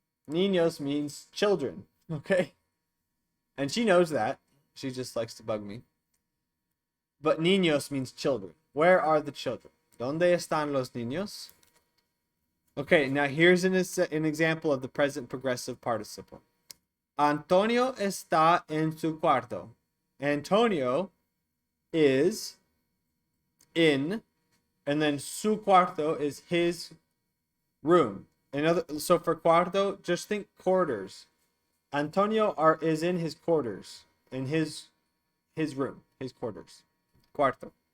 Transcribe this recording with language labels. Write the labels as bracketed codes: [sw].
[en] Niños means children, okay? And she knows that. She just likes to bug me. But niños means children. Where are the children? [es] ¿Dónde están los niños? [en] Okay, now here's an example of the present progressive participle. [es] Antonio está en su cuarto. [en] Antonio is in, and then su cuarto is his room. So for cuarto, just think quarters. Antonio is in his quarters, in his room, his quarters. Cuarto.